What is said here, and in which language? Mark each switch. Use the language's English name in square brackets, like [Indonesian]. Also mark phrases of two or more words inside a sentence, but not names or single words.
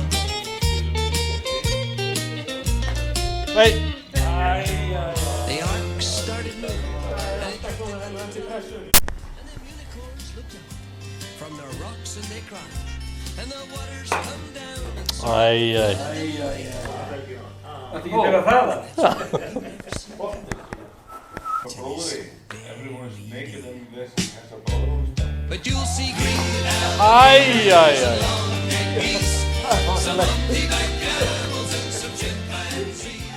[English] Wait. The ark started moving, and the unicorns looked out from their rocks and they cried, and the waters come down and so [Icelandic] Þetta ekki byrja það? [English] Everyone is naked and this has a bottle. but you'll see green Æ. geese, some humpty-back camels and some chimpanzees.